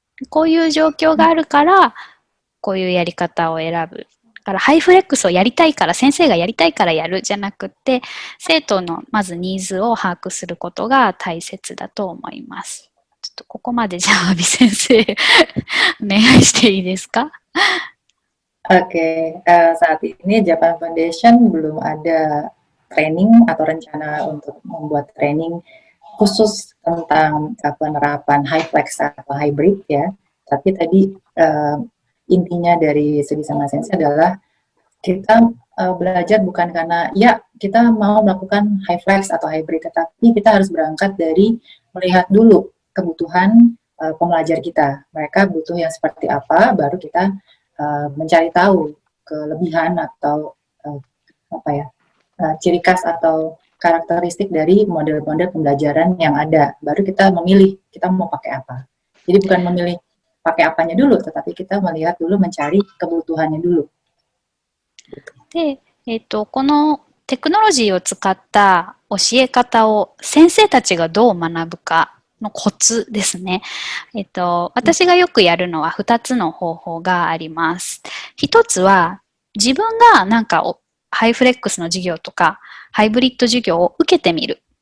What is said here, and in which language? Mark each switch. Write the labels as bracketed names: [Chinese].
[Japanese] こういう状況があるから、こういうやり方を選ぶ。だからハイフレックスをやりたいから、先生がやりたいからやるじゃなくて、生徒のまずニーズを把握することが大切だと思います。ちょっとここまでじゃあ、阿部先生、お願いしていいですか [Indonesian] Oke, saat ini Japan Foundation belum ada training atau rencana untuk membuat training khusus tentang penerapan high flex atau hybrid ya. Tapi tadi intinya dari segi sama sensei adalah kita belajar bukan karena ya kita mau melakukan high flex atau hybrid, tetapi kita harus berangkat dari melihat dulu kebutuhan pembelajar kita. Mereka butuh yang seperti apa, baru kita mencari tahu kelebihan atau ciri khas atau karakteristik dari model-model pembelajaran yang ada. Baru kita memilih kita mau pakai apa. Jadi bukan memilih pakai apanya dulu, tetapi kita melihat dulu, mencari kebutuhannya dulu. [Japanese] で、このテクノロジーを使った教え方を先生たちがどう学ぶかのコツですね。私がよくやるのは2つの方法があります。 1つは自分がなんかハイフレックスの授業とかハイブリッド授業を受けてみる。